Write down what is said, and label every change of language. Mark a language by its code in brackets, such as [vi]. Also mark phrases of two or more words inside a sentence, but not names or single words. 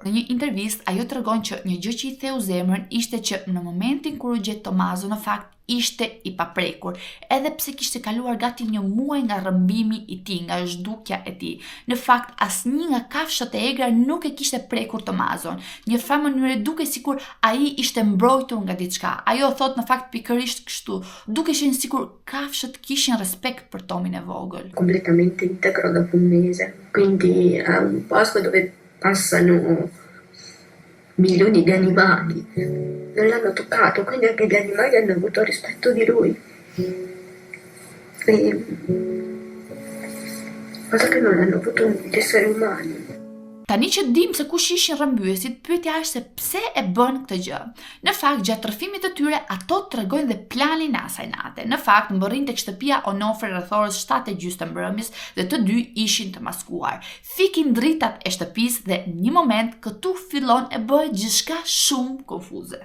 [sq] Në një intervistë ajo tregon që një gjë që i theu zemrën ishte që në momentin kur u gjet Tomaso në fakt ishte i paprekur, edhe pse kishte kaluar gati një muaj nga rrëmbimi i tij, nga zhdukja e tij. Në fakt, asnjë nga kafshët e egra nuk e kishte prekur Tomason. Një farë mënyre duke sikur ai ishte mbrojtur nga diçka. Ajo thot në fakt pikërisht kështu, duke qenë sikur kafshët kishin respekt për Tomin e vogël. [it] Completamente integro dopo un mese, quindi è un posto dove passano milioni di animali. Non l'hanno toccato, quindi anche gli animali hanno avuto rispetto di lui. Cosa che non hanno avuto gli esseri umani. [sq] Tani që dim se kush ishin rrëmbyesit, pyetja është se pse e bën këtë gjë. Në fakt, gjatë rrëfimit të tyre, ato tregojnë dhe planin e asaj nate. Në fakt, mbërrin tek shtëpia Onofri rreth orës 7:30 të mbrëmjes dhe të dy ishin të maskuar. Fikin dritat e shtëpisë dhe në një moment këtu fillon e bëhet gjithçka shumë konfuze.